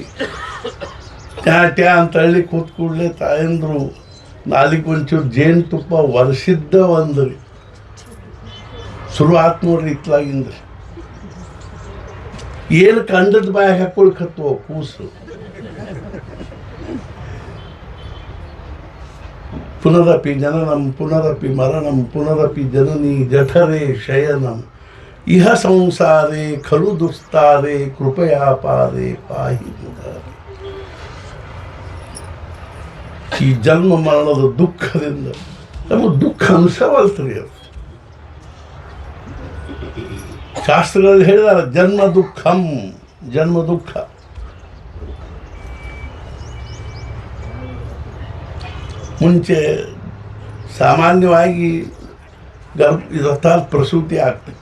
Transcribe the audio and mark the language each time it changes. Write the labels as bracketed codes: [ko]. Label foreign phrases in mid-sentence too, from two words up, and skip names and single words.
[kn] ಟ್ಯಾ ಅಂತ ಹಳ್ಳಿ ಕೂತ್ ಕೂಡಲೇ ತಾಯಂದ್ರು ನಾಲಿಗೆ ಒಂಚೂರು ಜೇನುತುಪ್ಪ ಒರೆಸಿದ್ದ ಒಂದು ಶುರು ಆತ್ ನೋಡ್ರಿ. ಇತ್ಲಾಗಿಂದ ಏನು ಕಂಡದ ಬಾಯಿ ಹಾಕೊಳ್ಕತ್ವ ಕೂಸು. [sa] ಪುನರಪಿ ಜನನಂ ಪುನರಪಿ ಮರಣಂ ಪುನರಪಿ ಜನನಿ ಜಠರೇ ಶಯನಂ ಇಹ ಸಂಸಾರೇ ಖಲು ದುಸ್ತಾರೆ ಕೃಪಯಾ ಪಾರೆ ಪಾಹಿ ಮುರಾರಿ. [kn] ಈ ಜನ್ಮ ಮರಣದ ದುಃಖದಿಂದ ನಮಗೆ ದುಃಖ ಅನಿಸವಲ್ತ್ರಿ. ಅದು ಶಾಸ್ತ್ರಗಳಲ್ಲಿ ಹೇಳಿದಾರೆ [sa] ಜನ್ಮ ದುಃಖಂ, [kn] ಜನ್ಮ ದುಃಖ. ಮುಂಚೆ ಸಾಮಾನ್ಯವಾಗಿ ಅರ್ಥಾತ್ ಪ್ರಸೂತಿ ಆಗ್ತಿತ್ತು.